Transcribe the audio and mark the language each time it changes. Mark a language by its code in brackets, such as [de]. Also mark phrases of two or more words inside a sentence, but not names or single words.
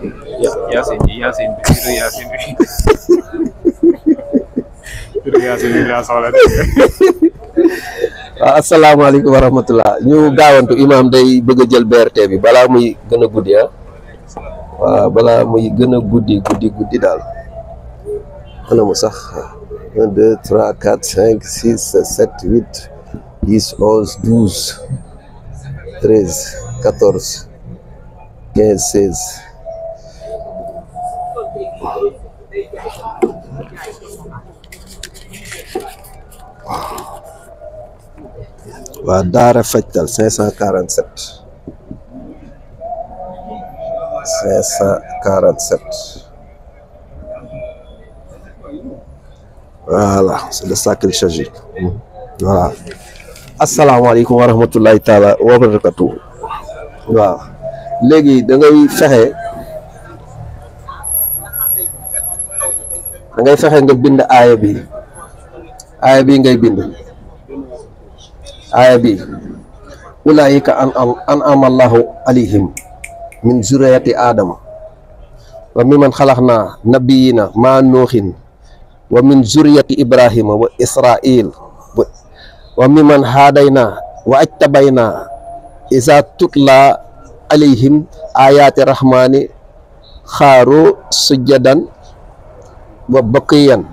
[wo] Yasin [ar] السلام عليكم ورحمة الله. [wo] Ñu gaawantu imam day bëgg jël BRT bi bala muy gëna guddi bala muy gëna guddi dal. Ana mu sax 1 2 3 4 5 6 7 8 10 11 12 13 14 15 16 waa Daara Fajtal 547 [fr] voilà c'est de ça qu'il s'agit. Voilà. [ar] السلام عليكم ورحمة الله تعالى وبركاته. [wo] Waaw léegi da ngay fexe nga bind aaya bi ngay bind [ar] آية بي أولئك أنعم الله عليهم من ذرية آدم وممن خلقنا نبيينا مع نوح ومن ذرية إبراهيم وإسرائيل وممن هدينا واجتبينا إذا تتلى عليهم آيات الرحمن خروا سجدا وبكيا.